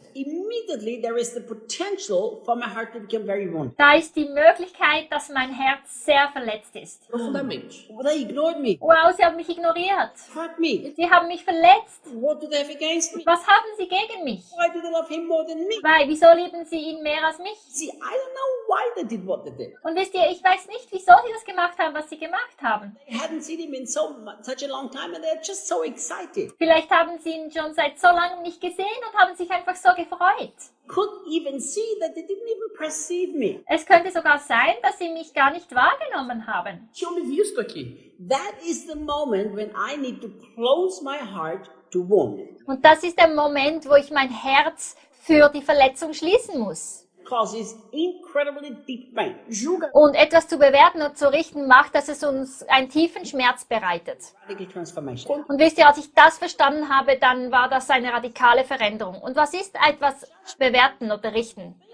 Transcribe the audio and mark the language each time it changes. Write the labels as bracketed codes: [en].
[en] Immediately there is the potential for my heart to become very wounded. [de] Da ist die Möglichkeit, dass mein Herz sehr verletzt ist. [en] Well, they ignored me. [de] Wow, sie haben mich ignoriert. [en] Hurt me. [de] Sie haben mich verletzt. [en] What do they have against me? [de] Was haben sie gegen mich? [en] Why do they love him more than me? [de] Weil, wieso lieben sie ihn mehr als mich? [en] See, I don't know why they did what they did. [de] Und wisst ihr, ich weiß nicht, wieso sie das gemacht haben, was sie gemacht haben. [en] They hadn't seen him in such a long time and they're just so excited. [de] Vielleicht haben sie ihn schon seit so langem nicht gesehen und haben sich einfach so gefreut. [en] Could even see that they didn't even perceive me. [de] Es könnte sogar sein, dass sie mich gar nicht wahrgenommen haben. [en] That is the moment when I need to close my heart to wound. [de] Und das ist der Moment, wo ich mein Herz für die Verletzung schließen muss. [en] Causes incredibly deep pain. [de] Und etwas zu bewerten und zu richten macht, dass es uns einen tiefen Schmerz bereitet. [en] Radical transformation. [de] Und wisst ihr, als ich das verstanden habe, dann war das eine radikale Veränderung. Und was ist etwas bewerten oder richten?